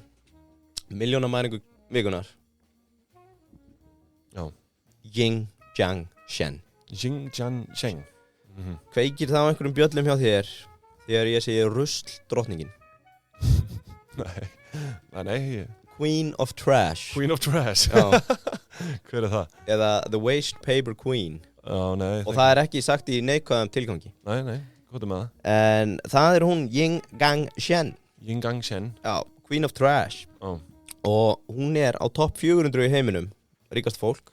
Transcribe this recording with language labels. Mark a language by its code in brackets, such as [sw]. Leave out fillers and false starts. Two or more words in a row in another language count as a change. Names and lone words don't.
[is] Milljónamæringu vikunar. Já. Ying Jiang Shen. Ying Jiang Shen. Kveikir það á einhverjum bjöllum hjá þér þegar ég segi rusl drottningin? Nei. [en] Queen of Trash. Queen of Trash. [is] Já. Hver er það? Eða [en] The Waste Paper Queen. [is] Nei. Og það er ekki sagt í neikvæðum tilgangi. Nei, hvað er með það? En það er hún Ying Gang Shen. Ying Gang Shen. Já, [en] Queen of Trash. [is] Og hún er á topp 400 í heiminum, ríkast fólk.